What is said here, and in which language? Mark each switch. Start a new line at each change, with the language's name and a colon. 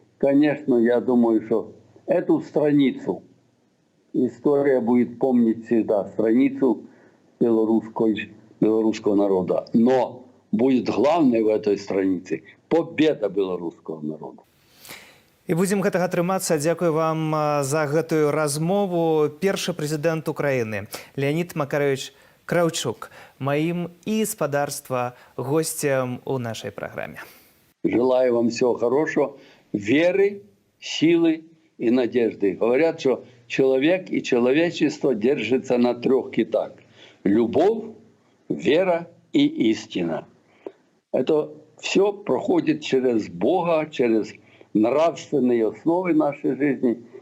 Russian: Конечно, я думаю, что эту страницу история будет помнить всегда, страницу белорусского народа. Но будет главной в этой странице победа белорусского народа.
Belarusian: І будзем гэтага трымацца. Дзякую вам за гэтую размову. Першы прэзідэнт Украіны Леонид Макарович Кравчук, маім і спадарства гостем у нашей программе.
Russian: Желаю вам всего хорошего, веры, силы и надежды. Говорят, что человек и человечество держится на 3 китах. Любовь, вера и истина. Это все проходит через Бога, через нравственные основы нашей жизни.